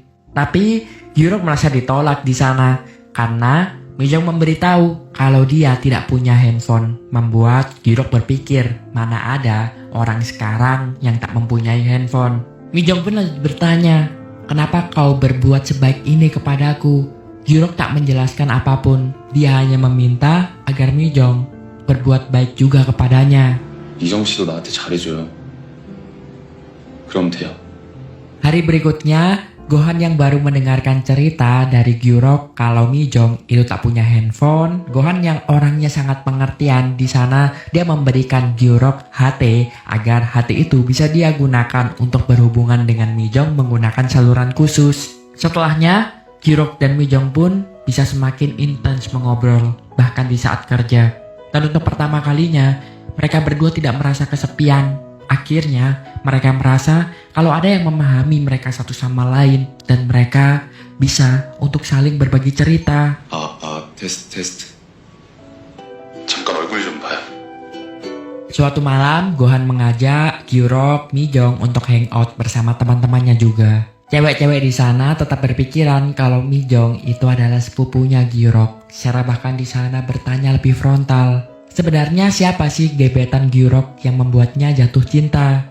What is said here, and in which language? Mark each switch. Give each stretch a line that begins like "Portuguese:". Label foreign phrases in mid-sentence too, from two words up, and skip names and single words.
Indonesian: Tapi Gyurok merasa ditolak di sana karena Mijong memberitahu kalau dia tidak punya handphone, membuat Gyurok berpikir mana ada orang sekarang yang tak mempunyai handphone. Mijong pun bertanya, kenapa kau berbuat sebaik ini kepadaku? Gyurok tak menjelaskan apapun. Dia hanya meminta agar Mijong berbuat baik juga kepadanya.
Korean: 이정 씨도 나한테 잘해줘요. 그럼 돼요.
Indonesian: Hari berikutnya, Gohan yang baru mendengarkan cerita dari Gyurok kalau Mijong itu tak punya handphone, Gohan yang orangnya sangat pengertian di sana, dia memberikan Gyurok HT agar HT itu bisa dia gunakan untuk berhubungan dengan Mijong menggunakan saluran khusus. Setelahnya, Gyurok dan Mijong pun bisa semakin intens mengobrol, bahkan di saat kerja. Dan untuk pertama kalinya, mereka berdua tidak merasa kesepian. Akhirnya, mereka merasa kalau ada yang memahami mereka satu sama lain dan mereka bisa untuk saling berbagi cerita.
Korean: 테스트. 잠깐 얼굴 좀 봐요.
Indonesian: Suatu malam, Gohan mengajak Gyurok, Mijong untuk hangout bersama teman-temannya juga. Cewek-cewek di sana tetap berpikiran kalau Mijong itu adalah sepupunya Gyurok. Sera bahkan di sana bertanya lebih frontal. Sebenarnya siapa sih gebetan Gyurok yang membuatnya jatuh cinta?